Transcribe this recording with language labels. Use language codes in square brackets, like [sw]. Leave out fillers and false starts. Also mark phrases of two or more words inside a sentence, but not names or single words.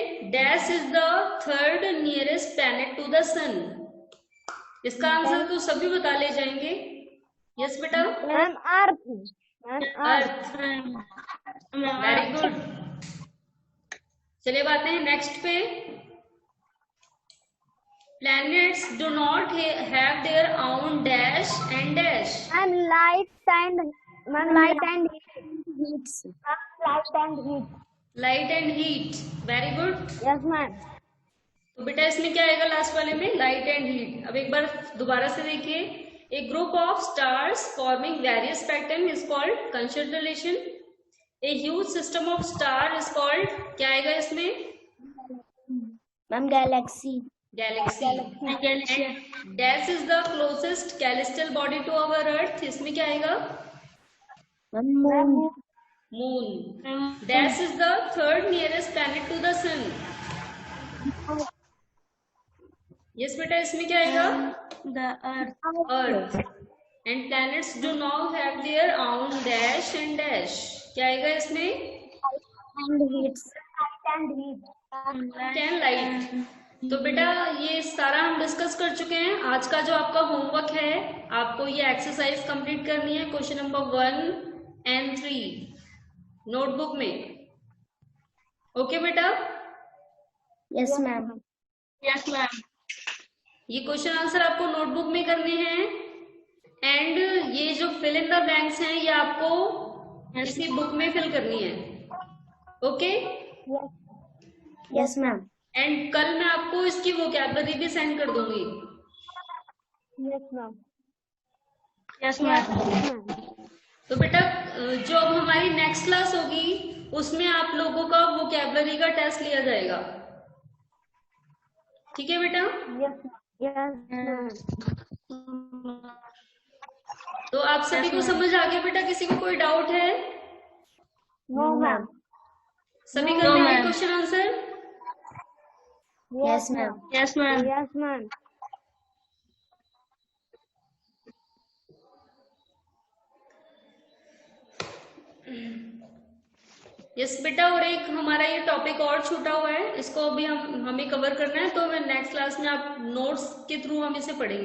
[en] Dash is the third nearest planet to the sun. [hi] इसका आंसर तो सभी बता ले जाएंगे। यस बेटा। [en] Ma'am earth. Earth. Very good. [hi] चलिए अब आते हैं नेक्स्ट पे। [en] Planets do not have their own dash and dash. Ma'am light and heat. Light and heat. Light and heat. Very good. Yes ma'am. [hi] तो बेटा इसमें क्या आएगा लास्ट वाले में? [en] Light and heat. [hi] अब एक बार दोबारा से देखिए। [en] A group of stars forming various pattern is called constellation. A huge system of star is called, [hi] क्या आएगा इसमें? [en] Ma'am galaxy. गैलेक्सी। Dash is the closest celestial body to our earth. [hi] इसमें क्या आएगा? मून। मून। [en] Dash is the third nearest planet to the sun. [hi] यस बेटा, इसमें क्या आएगा? [en] The earth. Earth. And planets do not have their own dash and dash. [hi] क्या आएगा इसमें? [en] And heat. Can light. [hi] तो बेटा ये सारा हम डिस्कस कर चुके हैं। आज का जो आपका होमवर्क है, आपको ये [en] exercise complete [hi] करनी है, [en] question number 1 and 3 notebook [hi] में। ओके बेटा। [en] यस मैम। Yes, ma'am. [hi] ये [en] question answer [hi] आपको नोटबुक में करने हैं, एंड ये जो [en] fill in the blanks [hi] हैं ये आपको इसी बुक में फिल करनी है। ओके। [en] Yes ma'am. [hi] एंड कल मैं आपको इसकी वोकैबुलरी भी सेंड कर दूंगी। [en] Yes, ma'am. Yes, ma'am. [hi] तो बेटा जो अब हमारी [en] next class [hi] होगी उसमें आप लोगों का वोकैबुलरी का टेस्ट लिया जाएगा। ठीक है बेटा। [en] Yes, [hi] तो आप सभी को समझ आ गया बेटा? किसी को कोई डाउट है? [en] no, ma'am. [hi] सभी [en] No, [hi] कर लेंगे [en] ma'am. Question answer? Yes ma'am. Yes, ma'am. Yes, ma'am. [hi] यस बेटा। और एक हमारा ये टॉपिक और छूटा हुआ है, इसको अभी हमें कवर करना है, तो मैं [en] next class [hi] में आप नोट्स के थ्रू हम इसे पढ़ेंगे।